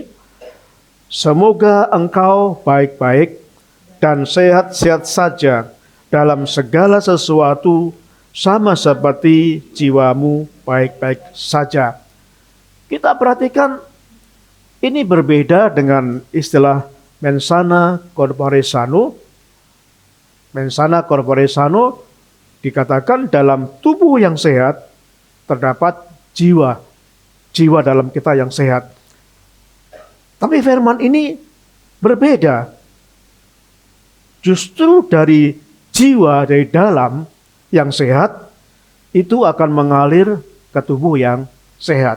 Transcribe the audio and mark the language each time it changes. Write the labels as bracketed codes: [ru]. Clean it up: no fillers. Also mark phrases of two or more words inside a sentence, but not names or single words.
[id] Semoga engkau baik-baik dan sehat-sehat saja dalam segala sesuatu, sama seperti jiwamu baik-baik saja. Kita perhatikan ini berbeda dengan istilah [la] mensana corpore sano. Mensana corpore sano [id] dikatakan dalam tubuh yang sehat terdapat jiwa dalam kita yang sehat. Tapi firman ini berbeda. Justru dari jiwa, dari dalam yang sehat, itu akan mengalir ke tubuh yang sehat.